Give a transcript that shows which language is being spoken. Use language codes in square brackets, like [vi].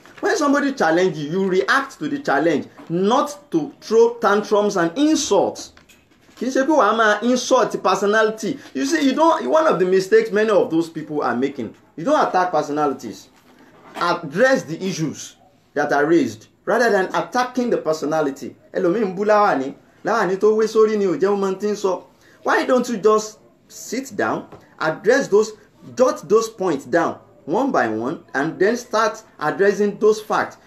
[en] When somebody challenge you, you react to the challenge, not to throw tantrums and insults. [yo] Kì í ṣe pé wàá máa [en] insult personality. You see, one of the mistakes many of those people are making, you don't attack personalities. Address the issues that are raised rather than attacking the personality. [yo] Ẹlòmíì ń bú láwàní tó wé sórí ni ò jẹ́ ọmọ tí ń sọ. [en] Why don't you just sit down, address jot those points down one by one and then start addressing those facts.